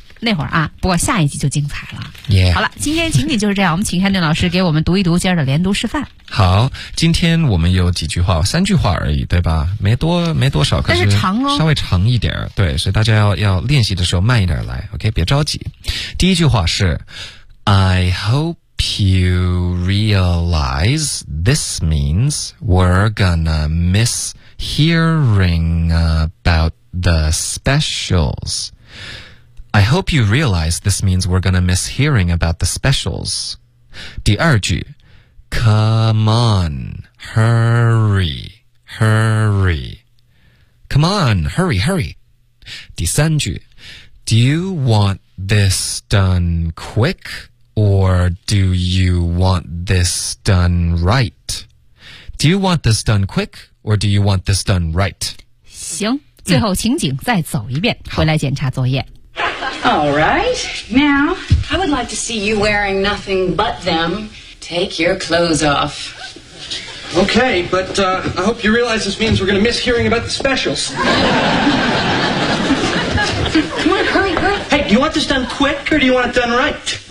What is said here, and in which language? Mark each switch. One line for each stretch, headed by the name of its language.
Chinese: 那会儿啊，不过下一集就精彩了。
English: Yeah.
Chinese: 好了，今天情景就是这样。我们请 Hendon 老师给我们读一读今儿的连读示范。好，今天我们有几句话，三句话而已，对吧？没多少，但是长哦，稍微长一点。对，所以大家要练习的时候慢一点来 ，OK？别着急。第一句话是
English: ，I hope you realize this means we're gonna miss hearing about the specials. I hope you realize this means we're gonna miss hearing about the specials.
Chinese: 第二句
English: Come on, hurry, hurry. Come on, hurry, hurry.
Chinese: 第三句
English: Do you want this done quick or do you want this done right? Do you want this done quick or do you want this done right?
Chinese: 行，最后情景再走一遍，回来检查作业。
English: All right. Now, I would like to see you wearing nothing but them. Take your clothes off. Okay, but, I hope you realize this means we're gonna miss hearing about the specials. Come on, hurry, hurry. Hey, do you want this done quick or do you want it done right?